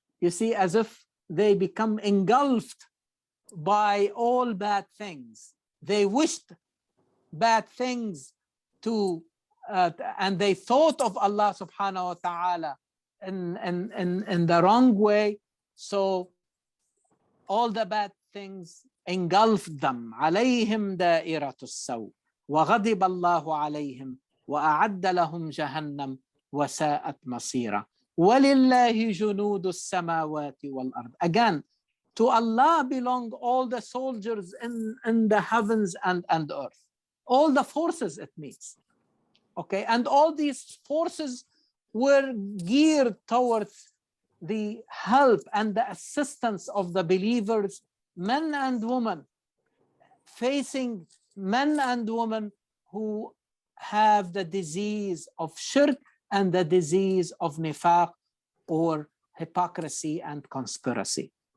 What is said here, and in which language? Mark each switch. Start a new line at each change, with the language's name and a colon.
English: You see, as if they become engulfed by all bad things. They wished bad things to, and they thought of Allah subhanahu wa ta'ala in the wrong way. So all the bad things engulfed them.
Arabic: عليهم دائرة السوء وغضب الله عليهم وأعد لهم جهنم وساءت مصيرا ولله جنود السماوات والأرض.
English: Again, to Allah belong all the soldiers in the heavens and earth, all the forces it means. Okay, and all these forces were geared towards the help and the assistance of the believers, men and women, facing men and women who have the disease of shirk and the disease of nifaq, or hypocrisy and conspiracy.